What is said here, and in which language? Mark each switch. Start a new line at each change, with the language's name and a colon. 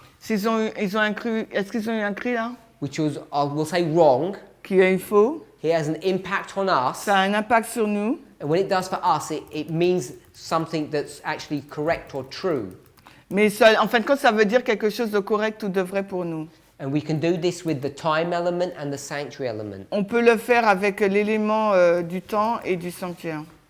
French: Ils ont un cri, est-ce qu'ils ont eu un cri là?
English: which was, I will say, wrong,
French: Qui est faux.
English: it has an impact on us.
French: Ça a un impact sur nous.
English: And when it does for us, it means something that's actually correct or true.
French: Mais ça, en fin de compte, ça veut dire quelque chose de correct ou de vrai pour nous.
English: And we can do this with the time element and the sanctuary element.
French: On peut le faire avec l'élément du temps et du sanctuaire.